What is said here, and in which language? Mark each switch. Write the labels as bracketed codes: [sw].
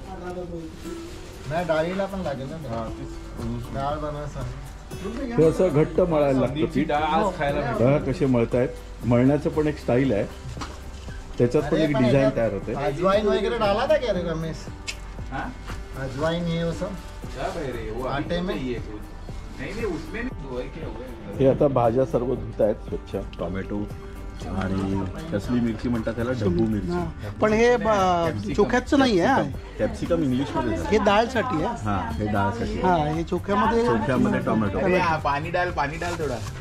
[mr] नाही डाळीला पण लागेल ना. डाळ बनवायचं ते असं घट्ट मळायला लागतं पीठ. बघा कसे मळतायत. मळण्याचं पण एक स्टाईल आहे, त्याच्यात पण एक डिझाईन तयार होते. [hi] अजवाइन वगैरे डाला था क्या रे रमेश? हाँ? अजवाइन ये वो सब क्या भाई रे, वो आटे में? नहीं है कुछ. नहीं नहीं उसमें नहीं, वो है क्या हुआ है? [mr] हे आता भाज्या सर्व धुत आहेत स्वच्छ. टोमॅटो आणि कसली मिरची म्हणतात त्याला, ढबू मिरची. पण हे चोख्याचं नाही आहे, कॅप्सिकम इंग्लिशमध्ये हे डाळसाठी आहे. हा, हे डाळसाठी. हा, हे चोख्यामध्ये टोमॅटो. [hi] पाणी डाल थोडा.